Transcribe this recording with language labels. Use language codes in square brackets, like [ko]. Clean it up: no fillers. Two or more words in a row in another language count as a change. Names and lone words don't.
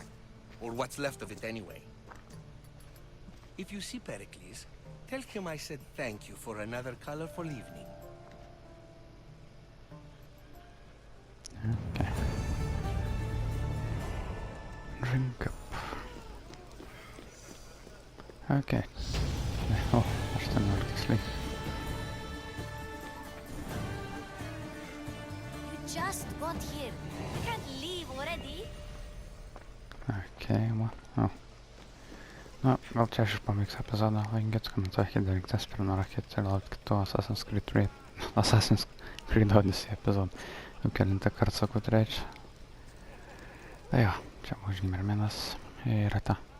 [en] Or what's left of it anyway. If you see Pericles, tell him I said thank you for another colorful evening. Okay. Drink up. Okay. [lt] Oh, aš ten noriu tiksliai. [en] You just got here. You can't leave already. Okay, what? Oh. No, [lt] gal čia aš ir pamėgsiu epizodą. Laikinti, komentuokit, dalinkites, prenumeruokit ir laukit kito Assassin's Creed Odyssey epizodų. Jau kelintą kartą sakau trečią. Tai jo, čia buvo GeimerMenas ir ata.